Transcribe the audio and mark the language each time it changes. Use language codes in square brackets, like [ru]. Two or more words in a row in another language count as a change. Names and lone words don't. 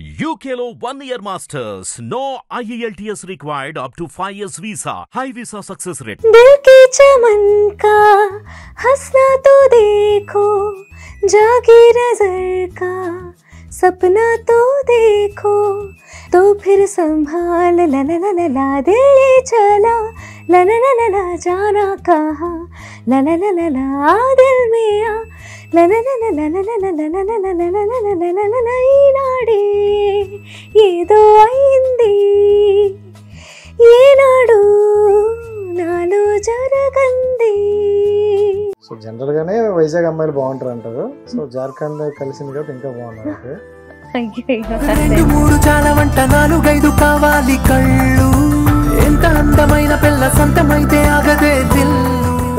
[en] UKLO 1 year masters. No IELTS required up to 5 years visa. High visa success rate. [hi] दिल के चमन का हंसना तो देखो, जागी नजर का सपना तो देखो, तो फिर संभाल ला ला ला ला ला दिल ये चला ला ला ला ला ला जाना कहाँ ला ला ला ला ला दिल में आ ला ला ला ला ला ला ला ला ला ला ला ला ला ला ला ला ला [te] ఈనాడే ఏదో అయింది ఏనాడు నాలో జరగంది. సో జనరల్ గానే వైజాగ్ అమ్మాయిలు బాగుంటారు అంటారు. సో జార్ఖండ్ కలిసింది కాబట్టి ఇంకా బాగున్నారు. రెండు మూడు చాలా వంట నాలుగైదు కావాలి కళ్ళు, ఎంత అందమైన పిల్ల సొంతమైతే ఆగదే దిల్లు.